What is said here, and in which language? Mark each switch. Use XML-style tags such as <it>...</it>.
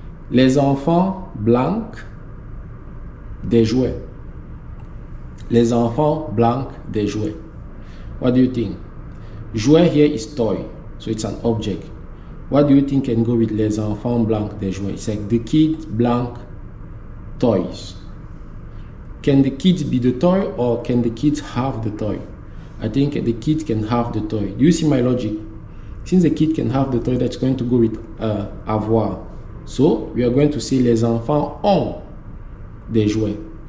<fr>Les enfants blancs des jouets. Les enfants blancs des jouets.</fr> <en>What do you think? Jouet here is toy, so it's an object. What do you think can go with</en> <fr>les enfants blancs des jouets?</fr> <en>It's like the kids blank toys. Can the kids be the toy or can the kids have the toy? I think the kid can have the toy. Do you see my logic? Since the kid can have the toy, that's going to go with avoir. So we are going to say</en> <fr>les enfants ont des jouets.</fr>